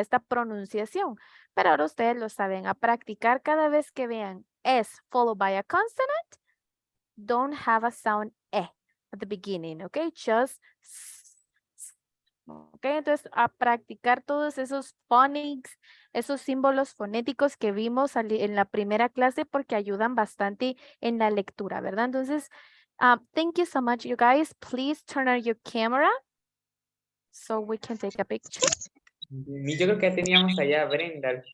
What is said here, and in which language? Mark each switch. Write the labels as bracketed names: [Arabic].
[Spanish] Esta pronunciación. Pero ahora ustedes lo saben, a practicar cada vez que vean [English] S followed by a consonant, don't have a sound E at the beginning, okay? Just ok, [Spanish] entonces a practicar todos esos phonics, esos símbolos fonéticos que vimos en la primera clase porque ayudan bastante en la lectura, ¿verdad? Entonces, [English] thank you so much, you guys. Please turn on your camera so we can take a picture. [Spanish] Y yo creo que ya teníamos allá a Brenda.